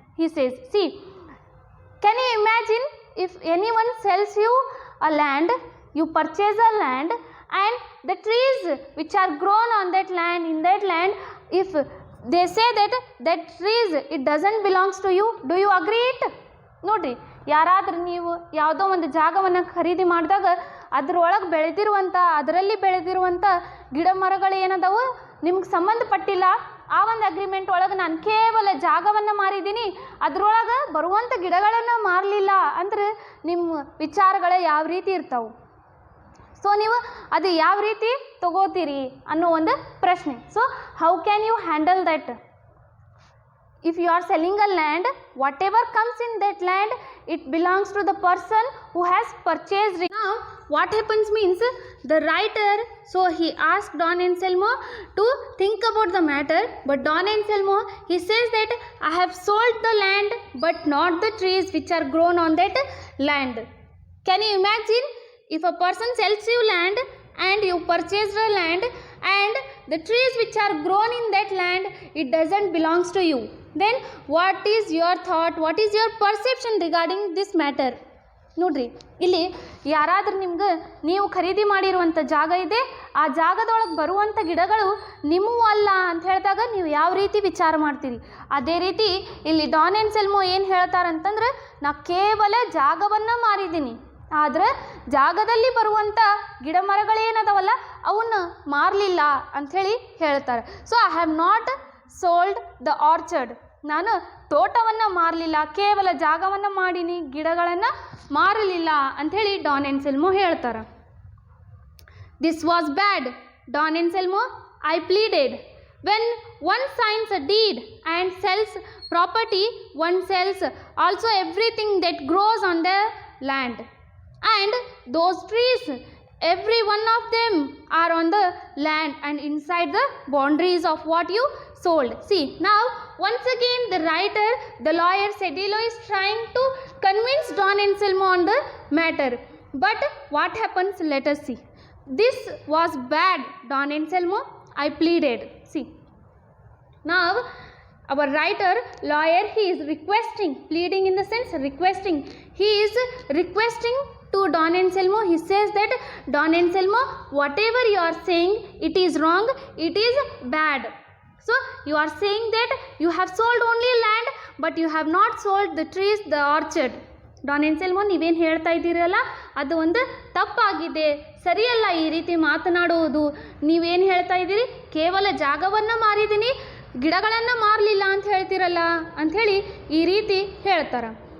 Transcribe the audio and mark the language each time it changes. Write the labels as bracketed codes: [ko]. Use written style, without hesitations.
[en] He says, see, can you imagine if anyone sells you a land, you purchase a land, and the trees which are grown on that land, in that land, if they say that trees it doesn't belongs to you, do you agree it? [kn] ನೋಡ್ರಿ, ಯಾರಾದ್ರೂ ನೀವು ಯಾವುದೋ ಒಂದು ಜಾಗವನ್ನು ಖರೀದಿ ಮಾಡಿದಾಗ ಅದರೊಳಗೆ ಅದರಲ್ಲಿ ಬೆಳೆದಿರುವಂಥ ಗಿಡ ಮರಗಳು ಏನದಾವು ನಿಮ್ಗೆ ಸಂಬಂಧಪಟ್ಟಿಲ್ಲ, ಆ ಒಂದು ಅಗ್ರಿಮೆಂಟ್ ಒಳಗೆ ನಾನು ಕೇವಲ ಜಾಗವನ್ನು ಮಾರಿದ್ದೀನಿ, ಅದರೊಳಗೆ ಬರುವಂಥ ಗಿಡಗಳನ್ನು ಮಾರಲಿಲ್ಲ ಅಂದ್ರೆ ನಿಮ್ಮ ವಿಚಾರಗಳು ಯಾವ ರೀತಿ ಇರ್ತಾವೆ. ಸೊ ನೀವು ಅದು ಯಾವ ರೀತಿ ತಗೋತೀರಿ ಅನ್ನೋ ಒಂದು ಪ್ರಶ್ನೆ. [en] So how can you handle that? If you are selling a land, whatever comes in that land, it belongs to the person who has purchased it. Now, what happens means the writer, so he asked Don Anselmo to think about the matter, but Don Anselmo, he says that I have sold the land, but not the trees which are grown on that land. Can you imagine if a person sells you land and you purchase the land and the trees which are grown in that land, it doesn't belongs to you? Then what is your thought, what is your perception regarding this matter? [kn] ನೋಡ್ರಿ, ಇಲ್ಲಿ ಯಾರಾದ್ರೂ ನಿಮ್ಗೆ ನೀವು ಖರೀದಿ ಮಾಡಿರುವಂಥ ಜಾಗ ಇದೆ, ಆ ಜಾಗದೊಳಗೆ ಬರುವಂಥ ಗಿಡಗಳು ನಿಮ್ಮೂ ಅಲ್ಲ ಅಂತ ಹೇಳಿದಾಗ ನೀವು ಯಾವ ರೀತಿ ವಿಚಾರ ಮಾಡ್ತೀರಿ? ಅದೇ ರೀತಿ ಇಲ್ಲಿ ಡಾನ್ ಎನ್ಸೆಲ್ಮೋ ಏನು ಹೇಳ್ತಾರಂತಂದ್ರೆ, ನಾ ಕೇವಲ ಜಾಗವನ್ನು ಮಾರಿದ್ದೀನಿ, ಆದರೆ ಜಾಗದಲ್ಲಿ ಬರುವಂಥ ಗಿಡ ಮರಗಳೇನದವಲ್ಲ ಅವನ್ನ ಮಾರಲಿಲ್ಲ ಅಂಥೇಳಿ ಹೇಳ್ತಾರೆ. [en] so I have not sold the orchard, [kn] ನಾನು ತೋಟವನ್ನು ಮಾರಲಿಲ್ಲ, ಕೇವಲ ಜಾಗವನ್ನು ಮಾಡೀನಿ, ಗಿಡಗಳನ್ನು ಮಾರಲಿಲ್ಲ ಅಂಥೇಳಿ ಡಾನ್ ಎನ್ಸೆಲ್ಮೋ ಹೇಳ್ತಾರೆ. [en] This was bad Don Anselmo, I pleaded. When one signs a deed and sells property, one sells also everything that grows on the land. And those trees, every one of them are on the land and inside the boundaries of what you sold. See, now once again the writer, the lawyer Sedillo is trying to convince Don Anselmo on the matter. But what happens? Let us see. This was bad, Don Anselmo, I pleaded. See, now our writer, lawyer, he is requesting, pleading in the sense requesting. He is requesting to Don Anselmo. He says that Don Anselmo, whatever you are saying, it is wrong, it is bad. So you are saying that you have sold only land, but you have not sold the trees, the orchard. [kn] Don Anselmo, ನೀವೇನು ಹೇಳ್ತಾ ಇದ್ದೀರಲ್ಲ ಅದು ಒಂದು ತಪ್ಪಾಗಿದೆ, ಸರಿಯಲ್ಲ ಈ ರೀತಿ ಮಾತನಾಡುವುದು. ನೀವೇನು ಹೇಳ್ತಾ ಇದ್ದೀರಿ, ಕೇವಲ ಜಾಗವನ್ನು ಮಾರಿದ್ದೀನಿ, ಗಿಡಗಳನ್ನು ಮಾರಲಿಲ್ಲ ಅಂತ ಹೇಳ್ತೀರಲ್ಲ ಅಂಥೇಳಿ ಈ ರೀತಿ ಹೇಳ್ತಾರೆ.